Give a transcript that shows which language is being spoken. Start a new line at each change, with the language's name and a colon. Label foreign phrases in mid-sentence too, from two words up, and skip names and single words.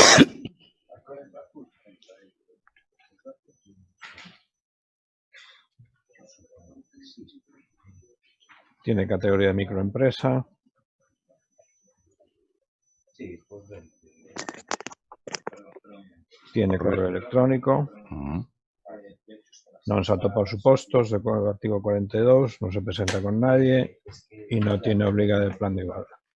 Spanish: Tiene categoría de microempresa. Sí, pues ven. Tiene correo electrónico.
Galician: Non se atopa os supostos de artigo 42,
Spanish: no se presenta con nadie y no tiene obligado el plan de igualdad.